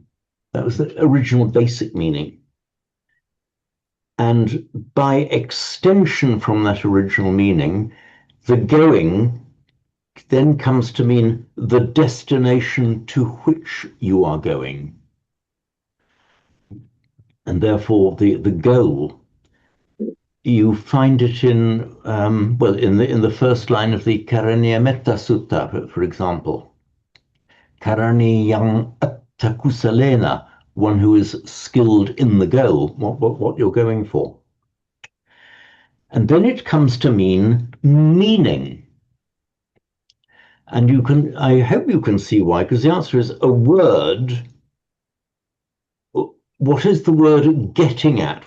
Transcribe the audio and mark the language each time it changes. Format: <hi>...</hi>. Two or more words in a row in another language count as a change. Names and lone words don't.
<en>That was the original basic meaning. And by extension from that original meaning, the going then comes to mean the destination to which you are going. And therefore the goal, you find it in, in the first line of the Karaniya Metta Sutta, for example.</en> <pi>Karaniyang atta kusalena,</pi> <en>one who is skilled in the goal, what you're going for. And then it comes to mean meaning. And you can, I hope you can see why, because the answer is a word. What is the word getting at?</en>